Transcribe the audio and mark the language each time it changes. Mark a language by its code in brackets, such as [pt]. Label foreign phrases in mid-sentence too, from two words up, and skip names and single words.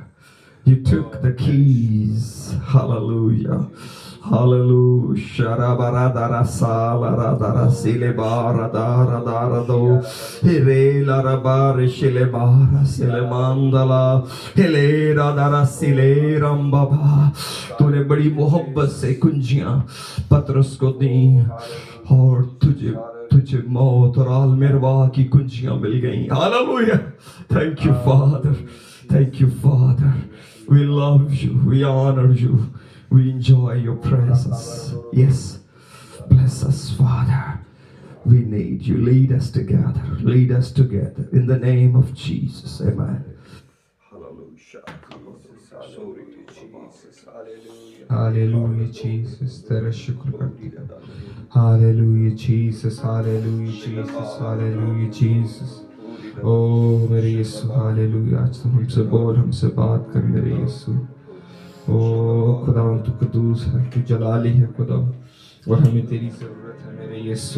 [en] You took the keys. Hallelujah. Hallelujah. Sharabaradara salaradara silebaradara darado hirela rabare shilebara silemandala hilera dara silerambaba. [ur] تو نے بڑی محبت سے کنجیاں پطرس کو دی اور تجھے موت اور عالم ارواح کی کنجیاں مل گئیں. [en] Hallelujah. Thank you, Father. Thank you, Father. We love you. We honor you. We enjoy your presence. Yes. Bless us, Father. We need you. Lead us together. Lead us together. In the name of Jesus. Amen. Hallelujah, Jesus. [ur] تیرا شکر کرتے ہیں. Hallelujah, Jesus. [en] Hallelujah, Jesus. Hallelujah, Jesus. [ur] او میرے یسوع، ہللویاہ. آج تم ہم سے بول، ہم سے بات کر میرے یسوع۔ او خدا، تو قدوس ہے، تو جلالی ہے خدا، اور ہمیں تیری ضرورت ہے میرے یسوع.